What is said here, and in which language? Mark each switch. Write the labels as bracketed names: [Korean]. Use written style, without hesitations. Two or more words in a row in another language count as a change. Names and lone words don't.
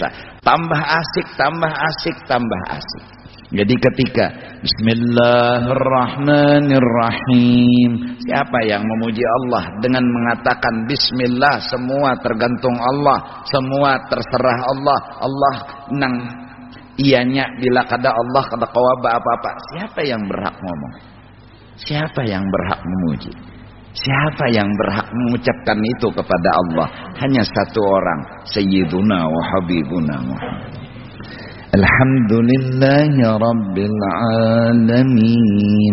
[Indonesian] Tambah asik, tambah asik, tambah asik. Jadi ketika Bismillahirrahmanirrahim, siapa yang memuji Allah dengan mengatakan Bismillah, semua tergantung Allah, semua terserah Allah. [Banjar] Allah nang ianya bila kada Allah kada kawaba apa-apa. [Indonesian] Siapa yang berhak ngomong? Siapa yang berhak memuji? Siapa yang berhak mengucapkan itu kepada Allah? Hanya satu orang, [Arabic] سيدنا وحبيبنا محمد. الحمد لله رب العالمين.